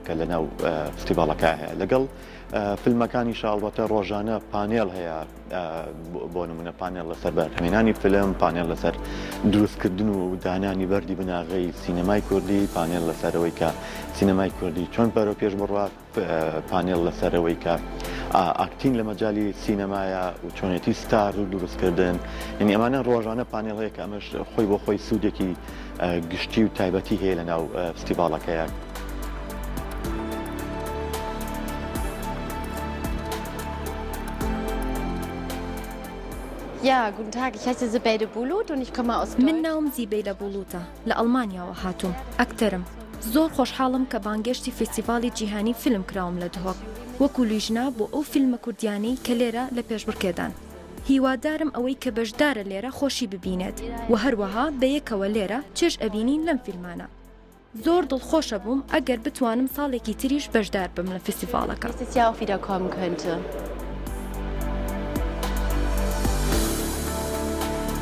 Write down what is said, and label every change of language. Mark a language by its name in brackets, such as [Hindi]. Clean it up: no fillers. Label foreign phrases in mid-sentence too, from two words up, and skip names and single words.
[Central Kurdish] کە لەناو فستیڤالەکە هەیە لەگەڵ فیلمەکانی شاڵبەتە ڕۆژانە پانێڵ هەیە بۆ نمونە پانێڵ لەسەر بەرهەمێنانی فیلم پانێڵ لەسەر دروستکردن و دانانی بەردی بناغی سینەمای کوردی پانێڵ لەسەرەوەی کە سینەمای کوردی چۆن بەرەو پێش بڕات پانێڵ لەسەرەوەی کە ئاکتین لە مەجای سینەمایە و چۆنێتی ستار و دروستکردن یعنی ئەمانە ڕۆژانە پانێڵەیە کە ئەمەش خۆی بۆ خۆی سوودێکی گشتی و تایبەتی هەیە لەناو فستیڤالەکەیە. [German] Ja, guten Tag, ich heiße Sibeide Bulut und ich komme aus Deutschland. [Central Kurdish] من ناوم زیبەیدە بوڵوتە لە ئەڵمانیاوە هاتووم ئەکتەرم زۆر خۆشحاڵم کە بانگشتی فستیڤاڵی جیهانی فیلم کراوم لە دهۆک وەکو لیژنا بۆ ئەو فیلمە کوردیانەی کە لێرە لە پێشبڕکێدان هیوادارم ئەوەی کە بەشدارە لێرە خۆشی ببینێت و هەروەها بەیەکەوە لێرە چێژ ئەبینین لەم فیلمانە زۆر دڵخۆشە بووم ئەگەر بتوانم ساڵێکی تریش بەشدار بم لە فستیڤاڵەکە. [German] Nächstes Jahr auch wieder kommen könnte.